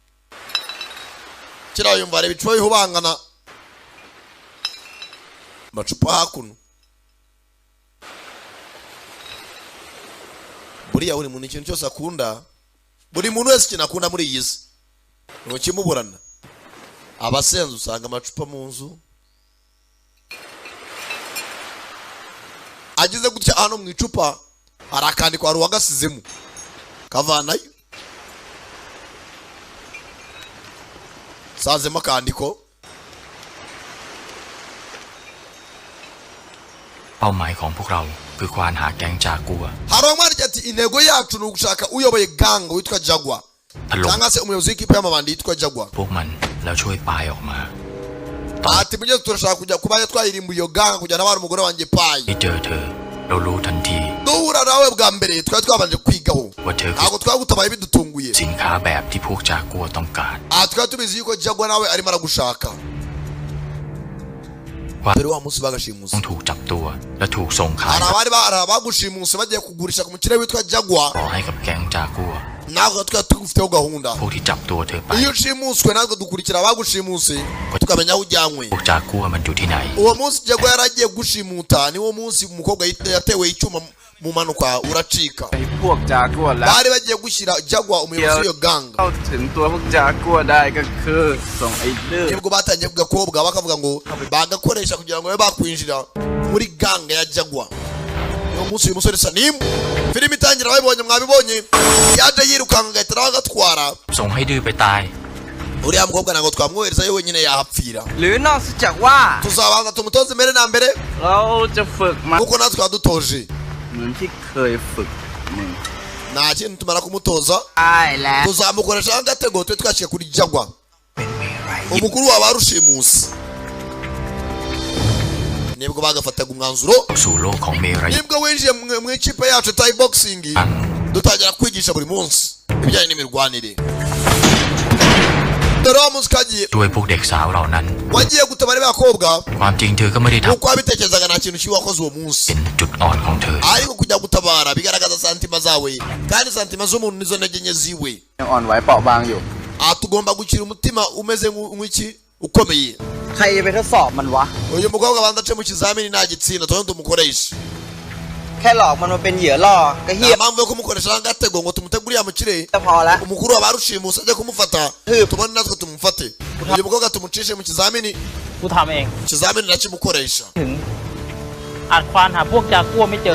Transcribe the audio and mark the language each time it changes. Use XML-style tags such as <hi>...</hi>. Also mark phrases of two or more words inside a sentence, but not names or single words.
<rw>kira yumva ari bicuba bihubangana macupa hakuno buriya buri muntu ikintu cyose akunda buri muntu wese ikintu akunda muri iyi si ntukimuburana abasenze usanga amacupa mu nzu agize gutya hano mu icupa harakandikwa hari uwagasizemo kavanayo sazemo akandiko</rw> <th>เป้าหมายของพวกเราคือควานหาแก๊งจากัว</th> <rw>hari umwanditsi ati intego yacu ni ugushaka uyoboye ganga witwa Jaguar</rw> <th>ถล่ม</th> <rw>cyangwa se umuyobozi w'ikipe y'amabandi yitwa Jaguar</rw> <th>พวกมันแล้วช่วยปายออกมา</th> <rw>ati mugeze turashaka kujya kuba twayirimbuye iyo ganga kujyana abana umugore wanjye Pai</rw> <th>ไม่เจอเธอเรารู้ทันที</th> <rw>duhura nawe bwa mbere twari twabanje kwigaho</rw> <th>ว่าเธอคือ</th> <rw>ntabwo twagutabaye bidutunguye</rw> <th>สินค้าแบบที่พวกจากัวต้องการ</th> <rw>twari tubizi yuko Jaguar nawe arimo aragushaka</rw> <th>ว่า</th> <rw>dore wa munsi bagashimusa</rw> <th>ต้องถูกจับตัวและถูกส่งขาย</th> <rw>hari abagushimuse bagiye kugurisha ku mukire witwa Jaguar</rw> <th>ต่อให้กับแก๊งจากัว</th> <rw>ntabwo twari tugufiteho gahunda</rw> <th>พวกที่จับตัวเธอไป</th> <rw>iyo ushimuswe natwe dukurikira abagushimuse tukamenya aho ujyanywe</rw> <th>พวกจากัวมันอยู่ที่ไหน</th> <rw>uwo munsi Jaguar yaragiye gushimuta niwo munsi umukobwa yatewe icyuma mu manuka uracika</rw> <th>ไอ้พวกจากัวแล้ว</th> <rw>bari bagiye gushyira Jaguar umuyobozi w'iyo ganga</rw> <th>เข้าถึงตัวพวกจากัวได้ก็คือส่งไอ้เลือด</th> <rw>nibwo batangiye kugakobwa bakavuga ngo bagakoresha kugira ngo babe bakwinjira muri ganga ya Jaguar uwo munsi uyu musore Sanim filime itangira babibonye mwabibonye yaje yirukanka agahita nawe agatwara</rw> <th>ส่งให้ดื้อไปตาย</th> <rw>uriya mukobwa ntabwo twamwoherezayo wenyine yahapfira</rw> <th>หรือนอกจากว่า</th> <rw>tuzabanza tumutoze mbere na mbere</rw> <th>เราจะฝึกมัน</th> <rw>kuko natwe twadutoje</rw> <th>เหมือนที่เคยฝึกมึง</th> <rw>nta kintu tumara kumutoza</rw> <th>ใช่แล้ว</th> <rw>tuzamukoresha agatego twe twashyira kuri Jaguar umukuru wa barushimusi nibwo bagafataga umwanzuro</rw> <th>สู่โลกของเมรัย</th> <rw>nibwo winjiye mu ikipe yacu</rw> <en>Thai boxing</en> <rw>dutangira kwigisha buri munsi ibijyanye n'imirwanire dore wa munsi kagiye</rw> <th>ด้วยพวกเด็กสาวเหล่านั้น</th> <rw>wagiye gutabara abakobwa</rw> <th>ความจริงเธอก็ไม่ได้ท</th> <rw>uko wabitekerezaga nta kintu kibi wakoze uwo</rw> <th>ำ</th> <rw>munsi</rw> <th>เป็นจุดอ่อนของเธอ</th> <rw>ariko kujya gutabara bigaragaza santima zawe kandi santima z'umuntu nizo ntege nke ziwe</rw> <th>ยังอ่อนไหวเปราะบางอยู่</th> <rw>tugomba gukira umutima umeze nk'iki ukomeye</rw> <th>ใครไปทดสอบมันวะ</th> <rw>uyu mukobwa abanza ace mu kizamini nta gitsinda tuba tumukoresha</rw> <th>แค่หลอกมันมาเป็นเหยื่อล่อก็เฮี</th> <rw>nta</rw> <th>ย</th> <rw>mpamvu yo kumukoresha agatego ngo tumutegure yamukire</rw> <th>ก็พอละ</th> <rw>umukuru wa barushimusi ajya kumufata tubone natwe tumufate uyu mukobwa tumucishe mu kizamini</rw> <th>กูทำเอง</th> <rw>ikizamini nakimukoresha</rw> <th>ถึงอาจควานหาพวกจากัวไม่เจอ</th>